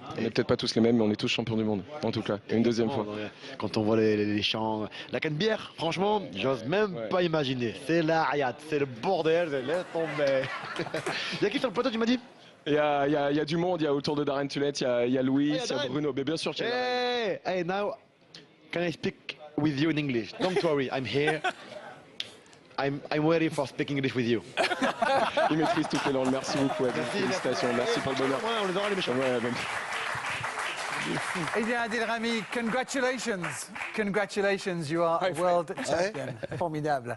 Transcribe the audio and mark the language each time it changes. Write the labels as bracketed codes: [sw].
[fr] On n'est peut-être pas tous les mêmes, mais on est tous champions du monde, en tout cas. Et une deuxième fois. Quand on voit les chants, la Canebière, franchement, j'ose même pas imaginer. C'est la hayat, c'est le bordel, laisse tomber. Il y a qui sur le plateau, tu m'as dit? Il y a du monde, il y a autour de Darren Tulette, il y a Louis, il y a Bruno. Mais bien sûr, [en] Hey, now, can I speak with you in English? Don't worry, I'm here. I'm ready for speaking English with you. [fr] Il maîtrise toutes les langues. Merci beaucoup, Adil. Félicitations, merci pour le bonheur. On les aura les méchants. Eh bien, Adil Rami, [en] congratulations. Congratulations, you are world champion. [fr] Formidable.